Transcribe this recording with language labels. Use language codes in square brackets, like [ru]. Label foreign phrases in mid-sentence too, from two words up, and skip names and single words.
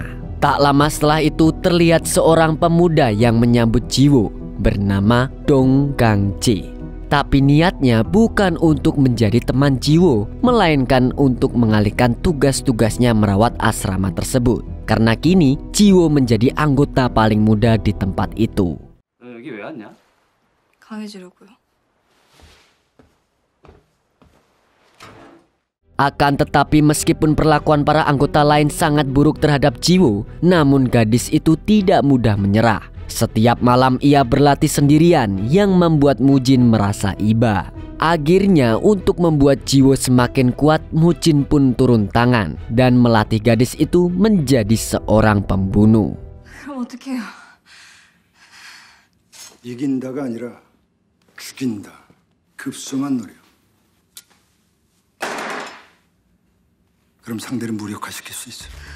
[id] Tak lama setelah itu terlihat seorang pemuda yang menyambut Jiwo bernama Dong Gang-ji. Tapi niatnya bukan untuk menjadi teman Jiwo, melainkan untuk mengalihkan tugas-tugasnya merawat asrama tersebut. Karena kini Jiwo menjadi anggota paling muda di tempat itu. [ko] 여기 왜 왔냐? 강해지려고요. [id] Akan tetapi meskipun perlakuan para anggota lain sangat buruk terhadap Jiwo, namun gadis itu tidak mudah menyerah. Setiap malam ia berlatih sendirian yang membuat Mujin merasa iba. Akhirnya untuk membuat Jiwo semakin kuat, Mujin pun turun tangan dan melatih gadis itu menjadi seorang pembunuh. [ko] 그럼 어떡해요? 이긴다가 아니라 죽인다. 급소만 노려. 그럼 상대를 무력화시킬 수 있어.